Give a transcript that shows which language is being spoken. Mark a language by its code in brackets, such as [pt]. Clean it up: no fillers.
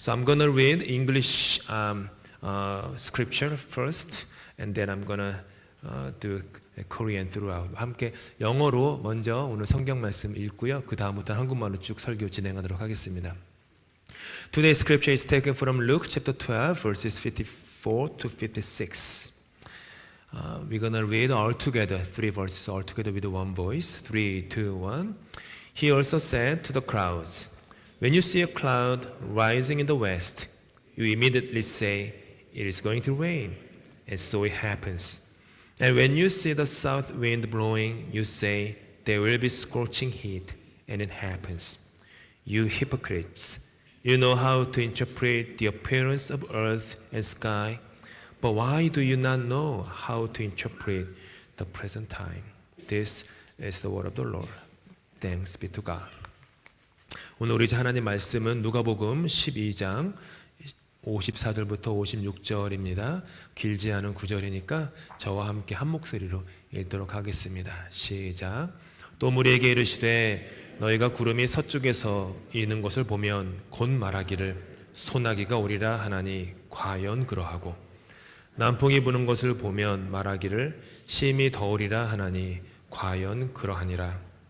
[en] So I'm gonna read English scripture first, and then I'm gonna do Korean throughout. [ko] 함께 영어로 먼저 오늘 성경 말씀 읽고요. 그 다음부터 한국말로 쭉 설교 진행하도록 하겠습니다. [en] Today's scripture is taken from Luke chapter 12, verses 54 to 56. We're gonna read all together, 3 verses all together with one voice. 3, 2, 1. He also said to the crowds, "When you see a cloud rising in the west, you immediately say, 'It is going to rain,' and so it happens. And when you see the south wind blowing, you say, 'There will be scorching heat,' and it happens. You hypocrites, you know how to interpret the appearance of earth and sky, but why do you not know how to interpret the present time?" This is the word of the Lord. Thanks be to God. [ko] 오늘 우리 하나님 말씀은 누가복음 12장 54절부터 56절입니다. 길지 않은 구절이니까 저와 함께 한 목소리로 읽도록 하겠습니다. 시작. 또 무리에게 이르시되 너희가 구름이 서쪽에서 이는 것을 보면 곧 말하기를 소나기가 오리라 하나니 과연 그러하고 남풍이 부는 것을 보면 말하기를 심히 더우리라 하나니 과연 그러하니라.